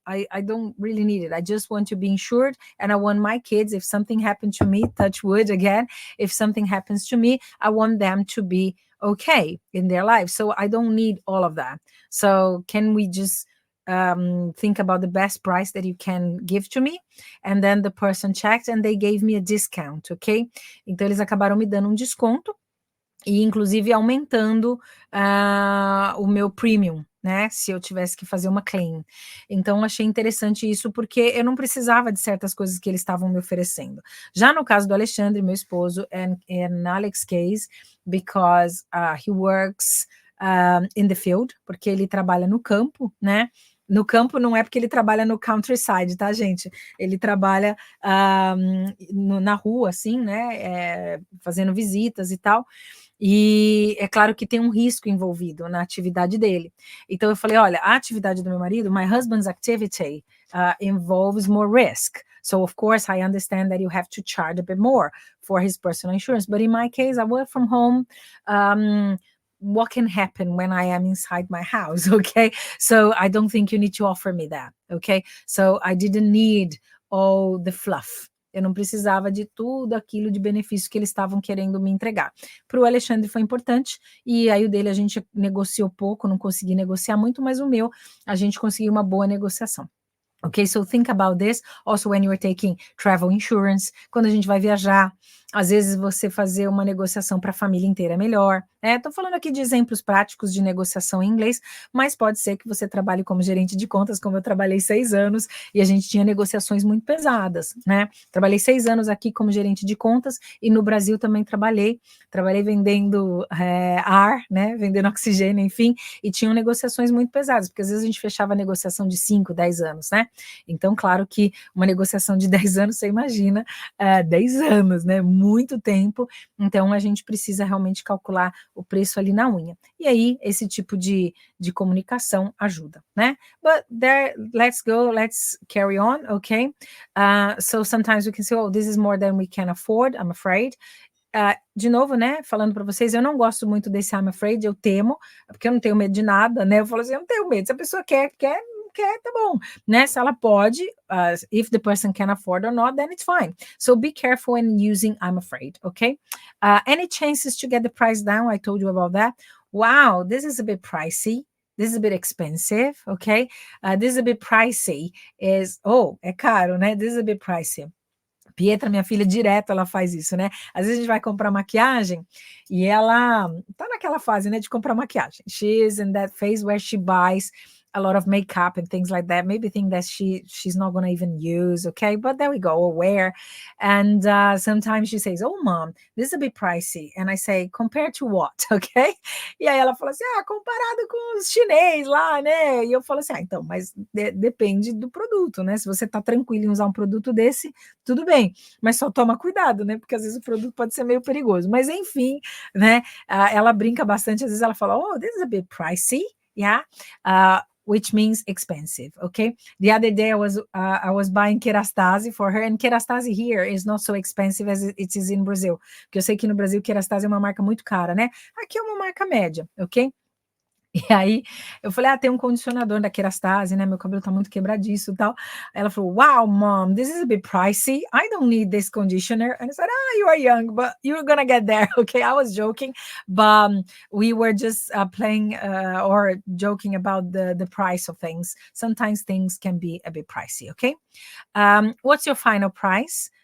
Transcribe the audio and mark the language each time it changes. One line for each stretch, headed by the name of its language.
English: I don't really need it. I just want to be insured, and I want my kids, if something happened to me, touch wood again, if something happens to me, I want them to be okay in their life. So I don't need all of that. So can we just think about the best price that you can give to me? And then the person checked and they gave me a discount, okay?
Portuguese: Então eles acabaram me dando desconto e inclusive aumentando o meu premium, né? Se eu tivesse que fazer uma claim. Então, achei interessante isso, porque eu não precisava de certas coisas que eles estavam me oferecendo. Já no caso do Alexandre, meu esposo,
English: and Alex case, because he works in the field,
Portuguese: porque ele trabalha no campo, né? No campo não é porque ele trabalha no countryside, tá, gente? Ele trabalha na rua, assim, né? Fazendo visitas e tal. E é claro que tem um risco envolvido na atividade dele. Então eu falei, olha, a atividade do meu marido,
English: my husband's activity involves more risk. So of course I understand that you have to charge a bit more for his personal insurance. But in my case, I work from home. What can happen when I am inside my house, okay? So I don't think you need to offer me that, okay? So I didn't need all the fluff.
Portuguese: Eu não precisava de tudo aquilo de benefício que eles estavam querendo me entregar. Para o Alexandre foi importante, e aí o dele a gente negociou pouco, não consegui negociar muito, mas o meu a gente conseguiu uma boa negociação.
English: Okay, so think about this also when you are taking travel insurance.
Portuguese: Quando a gente vai viajar, às vezes você fazer uma negociação para a família inteira é melhor. Estou falando aqui de exemplos práticos de negociação em inglês, mas pode ser que você trabalhe como gerente de contas, como eu trabalhei 6 anos, e a gente tinha negociações muito pesadas, né? Trabalhei 6 anos aqui como gerente de contas, e no Brasil também trabalhei vendendo ar, né? Vendendo oxigênio, enfim, e tinham negociações muito pesadas, porque às vezes a gente fechava a negociação de 5, 10 anos, né? Então, claro que uma negociação de 10 anos, você imagina, 10 anos, né? Muito tempo. Então, a gente precisa realmente calcular o preço ali na unha. E aí, esse tipo de comunicação ajuda, né?
English: But there, let's carry on, okay? So sometimes we can say, oh, this is more than we can afford, I'm afraid.
Portuguese: De novo, né, falando para vocês, eu não gosto muito desse
English: I'm afraid,
Portuguese: eu temo, porque eu não tenho medo de nada, né? Eu falo assim, eu não tenho medo, se a pessoa quer, tá bom, né? Se ela pode,
English: if the person can afford or not, then it's fine. So be careful when using I'm afraid, okay? Any chances to get the price down? I told you about that. Wow, this is a bit pricey. This is a bit expensive, okay? This is a bit pricey.
Portuguese: É caro, né?
English: This is a bit pricey.
Portuguese: Pietra, minha filha, direto ela faz isso, né? Às vezes a gente vai comprar maquiagem e ela tá naquela fase, né, de comprar maquiagem.
English: She's in that phase where she buys a lot of makeup and things like that, maybe think that she's not going to even use, okay? But there we go, or wear. And sometimes she says, oh, mom, this is a bit pricey. And I say, compared to what, okay?
Portuguese: E aí ela fala assim, comparado com os chinês lá, né? E eu falo assim, então, mas depende do produto, né? Se você tá tranquilo em usar um produto desse, tudo bem. Mas só toma cuidado, né? Porque às vezes o produto pode ser meio perigoso. Mas enfim, né? Ela brinca bastante, às vezes ela fala,
English: oh, this is a bit pricey, yeah? Which means expensive, okay? The other day I was buying Kerastase for her, and Kerastase here is not so expensive as it is in Brazil.
Portuguese: Porque eu sei que no Brasil Kerastase é uma marca muito cara, né? Aqui é uma marca média, ok? E aí, eu falei, tem um condicionador da Kerastase, né? Meu cabelo tá muito quebradiço e tal. Ela falou,
English: wow, mom, this is a bit pricey. I don't need this conditioner. And I said, you are young, but you're gonna get there, okay? I was joking, but we were just playing or joking about the price of things. Sometimes things can be a bit pricey, okay? What's your final price?